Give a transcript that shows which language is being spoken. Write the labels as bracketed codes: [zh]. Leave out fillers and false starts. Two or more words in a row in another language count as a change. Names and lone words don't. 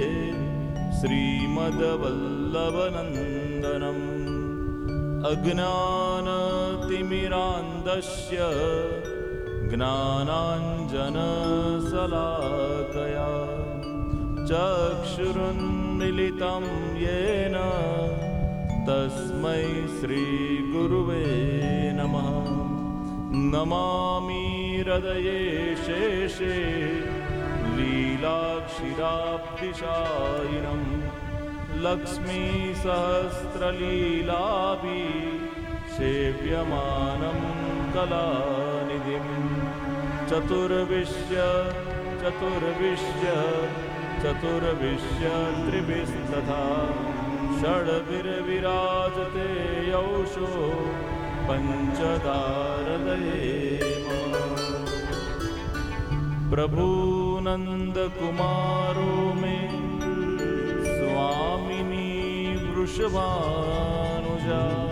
[sa] શ્રીમદ્વલ્લભનંદનમ અજ્ઞાનતિમિરાન્ધસ્ય જ્ઞાનાંજનશલાકયા ચક્ષુરુન્મિલિतं યેન તસ્મૈ શ્રીગુરુવે નમઃ. નમામિ હૃદયે શેષે લીલાક્ષિરાબ્ધિશાયિનમ लक्ष्मी सहस्रलीलाभि सेव्यमानं कलानिधिं चतुर्विश्य त्रिभिस्तथा षड्भिर्विराजते यौषो पंचदारदये प्रभु नंद कुमारो में स्वामिनी वृषभानुजा